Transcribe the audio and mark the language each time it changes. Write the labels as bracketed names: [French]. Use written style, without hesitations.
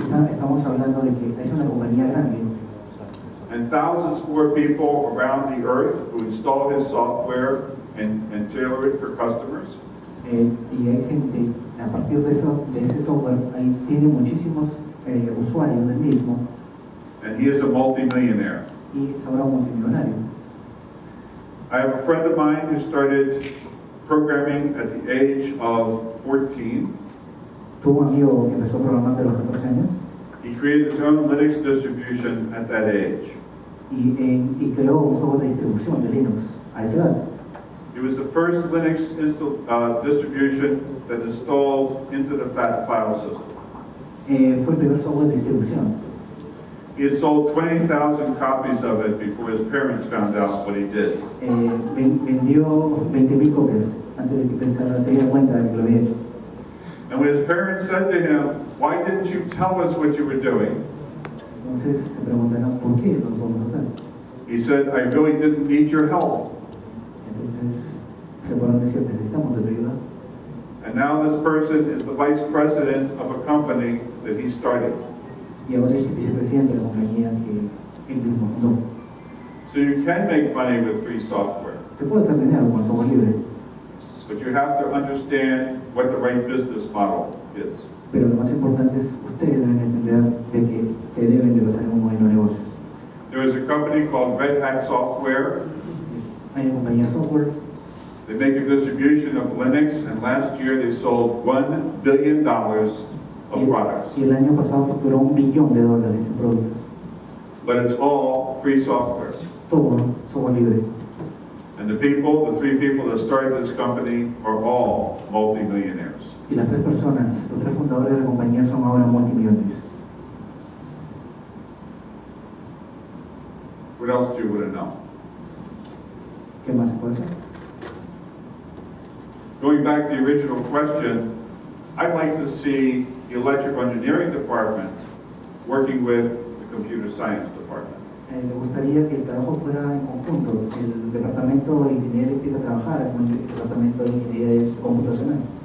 [Spanish] Estamos hablando de que es una compañía grande [English] And thousands more people around the earth who install his software and tailor it for customers. [Spanish] y hay gente, a partir de ese software, ahí tiene muchísimos usuarios del mismo [English] And he is a multimillionaire. [Spanish] y es ahora multimillonario. [English] I have a friend of mine who started programming at the age of 14. [Spanish] Tuvo un amigo que empezó programando a los 14 años [English] He created his own Linux distribution at that age. [Spanish] y creó un software de distribución de Linux a esa edad. [English] It was the first Linux distribution that installed into the file system. [Spanish] Fue el primer software de distribución. [English] He had sold 20,000 copies of it before his parents found out what he did. [Spanish] Vendió 20,000 copias antes de que se diera cuenta de que lo había hecho. [English] And when his parents said to him, "Why didn't you tell us what you were doing?" [Spanish] Entonces se preguntarán por qué no lo podemos hacer. [English] He said, "I really didn't need your help." [Spanish] Entonces se podrán decir, necesitamos de tu ayuda. [English] And now this person is the vice president of a company that he started. [Spanish] Y ahora es vicepresidente de la compañía que él mismo fundó. [English] So you can make money with free software, [Spanish] Se puede hacer dinero con software libre, [English] but you have to understand what the right business model is. [Spanish] pero lo más importante es ustedes deben entender de que se deben de basar en un modelo de negocios. [English] There is a company called Red Hat Software. [Spanish] Hay una compañía de software, [English] They make a distribution of Linux, and last year they sold $1 billion of products. [Spanish] y el año pasado facturó $1 billón en productos. [English] But it's all free software. [Spanish] Todo software libre. [English] And the people, the three people that started this company, are all multimillionaires. [Spanish] Y las tres personas, los tres fundadores de la compañía son ahora multimillonarios. [English] What else do you want to know? [Spanish] ¿Qué más se puede hacer? [English] Going back to the original question, I'd like to see the electrical engineering department working with the computer science department. [Spanish] Me gustaría que el trabajo fuera en conjunto, el departamento de ingeniería eléctrica trabajara con el departamento de ingeniería computacional.